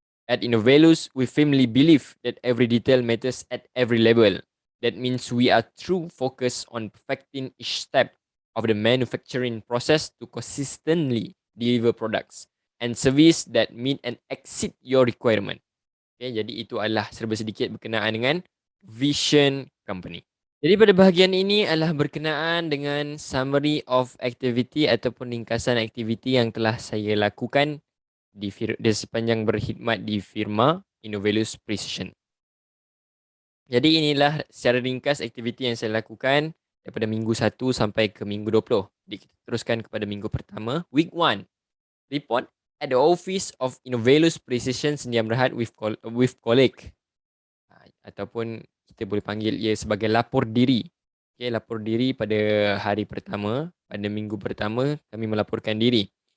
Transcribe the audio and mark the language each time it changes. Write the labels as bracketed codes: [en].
[en] At Innovelus, we firmly believe that every detail matters at every level. That means we are true focused on perfecting each step of the manufacturing process to consistently deliver products and service that meet and exceed your requirement. [ms] Okay, jadi itu adalah serba sedikit berkenaan dengan vision company. Jadi pada bahagian ini adalah berkenaan dengan [en] summary of activity [ms] ataupun ringkasan aktiviti yang telah saya lakukan di sepanjang berkhidmat di firma Innovelus Precision. Jadi inilah secara ringkas aktiviti yang saya lakukan daripada minggu 1 sampai ke minggu 20. Jadi kita teruskan kepada minggu pertama, week 1. [en] Report at the office of Innovelus Precision Sdn Bhd with colleague. [ms] Ataupun kita boleh panggil ia sebagai lapor diri. Okay, lapor diri pada hari pertama, pada minggu pertama kami melaporkan diri.